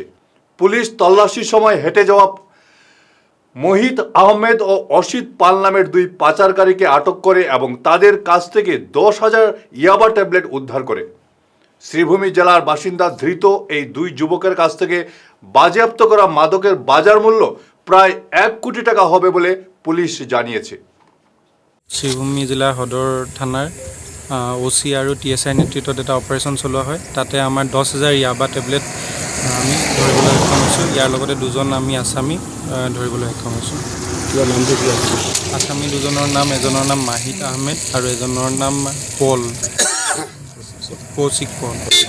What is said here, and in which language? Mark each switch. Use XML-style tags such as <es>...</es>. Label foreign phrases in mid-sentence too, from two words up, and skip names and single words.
<bn>পুলিশ তল্লাশির সময় হেঁটে যাওয়া মোহিত আহমেদ ও অসিত পাল নামের 2 পাচারকারীকে আটক করে এবং তাদের কাছ থেকে 10,000 ইয়াবা ট্যাবলেট উদ্ধার করে। শ্রীভূমি জেলার বাসিন্দা ধৃত এই 2 যুবকের কাছ থেকে বাজেয়াপ্ত করা মাদকের বাজার মূল্য প্রায় 1 কোটি টাকা হবে বলে পুলিশ জানিয়েছে।</bn> <as>শ্রীভূমি জিলা সদর থানার OC আৰু TSI নেতৃত্বত এটা অপাৰেশ্যন চলোৱা হয়। তাতে আমাৰ 10,000 ইয়াবা টেবলেট আমি ধৰিবলৈ সক্ষম হৈছোঁ। ইয়াৰ লগতে 2জন আমি আছামী ধৰিবলৈ সক্ষম হৈছোঁ। নামটো কি আছে? আছামী 2জনৰ নাম, এজনৰ নাম মাহিদ আহমেদ আৰু এজনৰ নাম পল, কৌশিক পল।</as>